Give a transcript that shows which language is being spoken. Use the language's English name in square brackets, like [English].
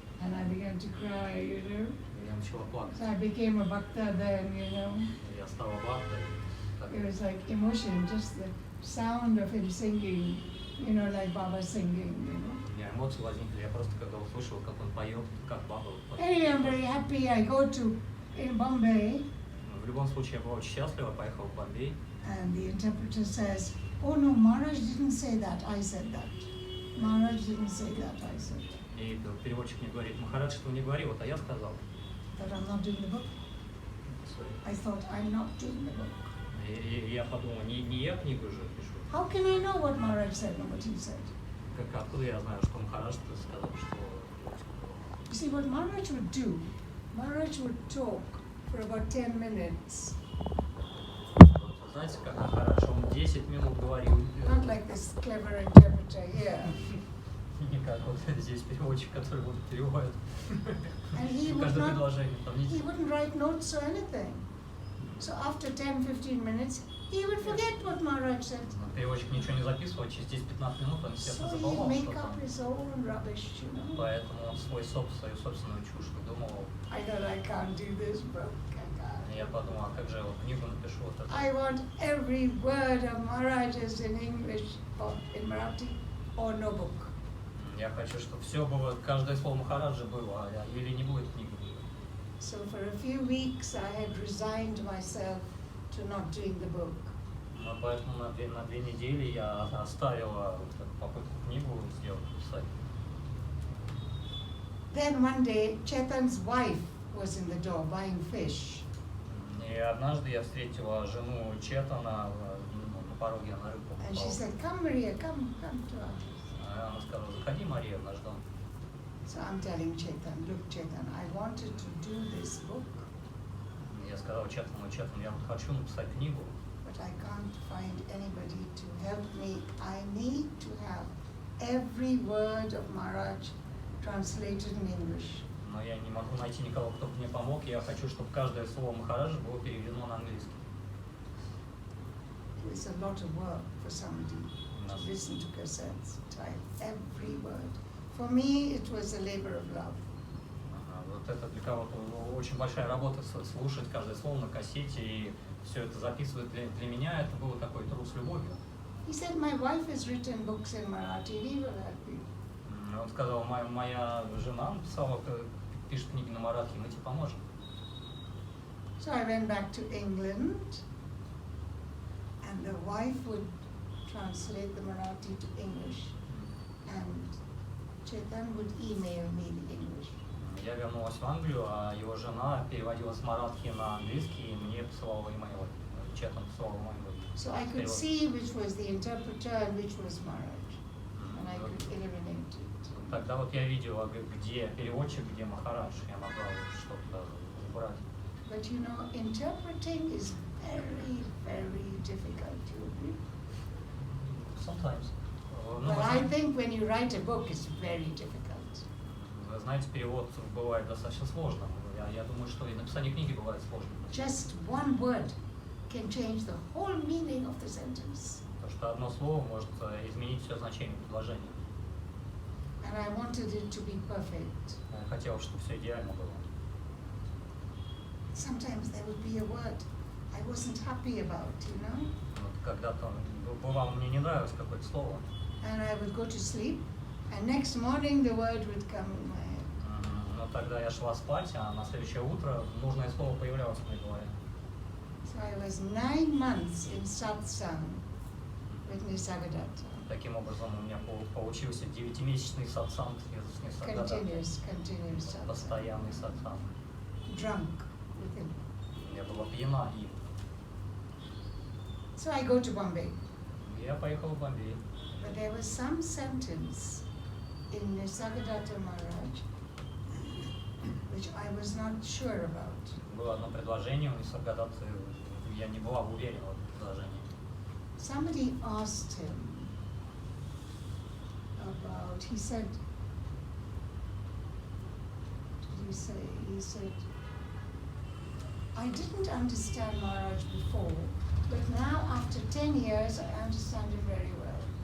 [English] And I began to cry, you know. [Russian] И я начала плакать. [English] So I became a bhakta then, you know. [Russian] Я стала бхактой. [English] It was like emotion, just the sound of him singing, you know, like Baba singing, you know. [Russian] У меня эмоции возникли. Я просто когда услышал, как он поет, как баба. [English] Anyway, I'm very happy. I go to in Bombay, [Russian] В любом случае, я была очень счастлива, поехала в Бомбей. [English] and the interpreter says, "Oh no, Maharaj didn't say that. I said that. Maharaj didn't say that. I said that." [Russian] И переводчик мне говорит, Махарадж этого не говорил, вот, а я сказал. [English] That I'm not doing the book. I thought I'm not doing the book. [Russian] И я подумал, не я книгу же пишу. [English] How can I know what Maharaj said and what he said? [Russian] Откуда я знаю, что Махарадж сказал, что... [English] You see, what Maharaj would do, Maharaj would talk for about 10 minutes. [Russian] Вот, знаете, как Махарадж, он 10 минут говорил. [English] Not like this clever interpreter here. [Russian] Не как вот здесь переводчик, который вот переводит [English] And he would [Russian] каждое [English] not, [Russian] предложение. Там не [English] he wouldn't write notes or anything. So after 10, 15 minutes, he would forget what Maharaj said. [Russian] Переводчик ничего не записывал, через 10-15 минут он, естественно, [English] So [Russian] забывал [English] he'd make [Russian] что-то. [English] up his own rubbish, you know. [Russian] Поэтому он свою собственную чушь выдумывал. [English] I thought I can't do this book. [Russian] И я подумал, а как же я вот книгу напишу вот это? [English] I want every word of Maharaj's in English or in Marathi or no book. [Russian] Я хочу, чтобы все было, каждое слово Махараджа было, или не будет книги. [English] So for a few weeks I had resigned myself to not doing the book. [Russian] Ну, поэтому на две недели я оставила вот эту попытку книгу сделать, написать. [English] Then one day Chetan's wife was in the door buying fish. [Russian] И однажды я встретила жену Четана на пороге на рынку. [English] And she said, "Come Maria, come to our house." [Russian] Она сказала, заходи, Мария, наш дом. [English] So I'm telling Chetan, look Chetan, I wanted to do this book, [Russian] Я сказал Четану, я вот хочу написать книгу, [English] but I can't find anybody to help me. I need to have every word of Maharaj translated in English. [Russian] но я не могу найти никого, кто бы мне помог. Я хочу, чтобы каждое слово Махараджа было переведено на английский. [English] It's a lot of work for somebody to listen to cassettes, type every word. For me, it was a labor of love. [Russian] Вот это для кого-то очень большая работа, слушать каждое слово на кассете и все это записывать. Для меня это было такой труд с любовью. [English] He said, my wife has written books in Marathi, we will help you. [Russian] Он сказал, моя жена написала, пишет книги на маратхи, мы тебе поможем. [English] So I went back to England, and the wife would translate the Marathi to English, and Chetan would email me the English. [Russian] Я вернулась в Англию, а его жена переводила с маратхи на английский, и мне посылала имейлы. Четан посылал имейлы. [English] So I could see which was the interpreter and which was Maharaj, and I could eliminate it. [Russian] Тогда вот я видела, где переводчик, где Махарадж, я могла что-то убрать. [English] But you know, interpreting is very, very difficult, you agree? Sometimes. But I think when you write a book, it's very difficult. [Russian] Вы знаете, перевод бывает достаточно сложным. Я думаю, что и написание книги бывает сложным. [English] Just one word can change the whole meaning of the sentence. [Russian] Потому что одно слово может изменить все значение предложения. [English] And I wanted it to be perfect. [Russian] Я хотел, чтобы все идеально было. [English] Sometimes there would be a word I wasn't happy about, you know? [Russian] Вот когда-то бывало, мне не нравилось какое-то слово. [English] And I would go to sleep, and next morning the word would come in my head. [Russian] Но тогда я шла спать, а на следующее утро нужное слово появлялось в моей голове. [English] So I was 9 months in satsang with Nisargadatta. [Russian] Таким образом, у меня получился 9-месячный сатсанг с Нисаргадаттой. [English] Continuous satsang. [Russian] Постоянный сатсанг. [English] Drunk with him. [Russian] Я была пьяна им. [English] So I go to Bombay. [Russian] Я поехал в Бомбей. [English] But there was some sentence in Nisargadatta Maharaj which I was not sure about. [Russian] Было одно предложение у Нисаргадатты, я не была уверена в этом предложении. [English] Somebody asked him about, he said, what did he say? He said, I didn't understand Maharaj before, but now after 10 years I understand him very well.